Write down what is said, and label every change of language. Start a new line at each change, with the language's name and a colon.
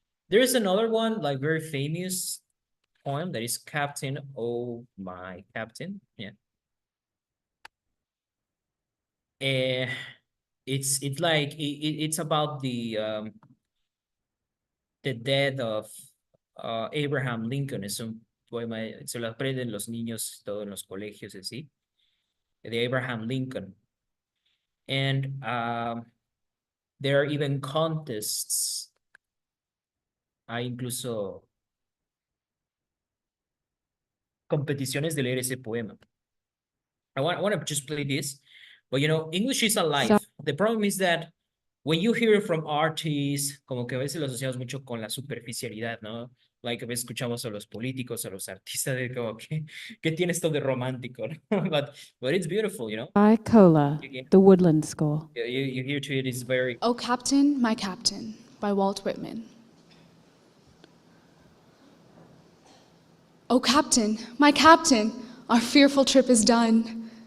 English: There's another one, like very famous poem that is Captain, Oh My Captain. Yeah. It's like it's about the death of Abraham Lincoln.
Spanish: Es un poema, se lo aprenden los niños todos en los colegios, así, de Abraham Lincoln.
English: And there are even contests.
Spanish: Hay incluso competiciones de leer ese poema.
English: I want to just play this, but you know, English is alive. The problem is that when you hear it from artists,
Spanish: como que a veces lo asociamos mucho con la superficialidad, ¿no? Like a veces escuchamos a los políticos, a los artistas, de como que, ¿qué tiene esto de romántico, ¿no?
English: But it's beautiful, you know? By Cola, You, the Woodland School. you hear to it, it's very, O Captain, My Captain by Walt Whitman. O Captain, my Captain, our fearful trip is done.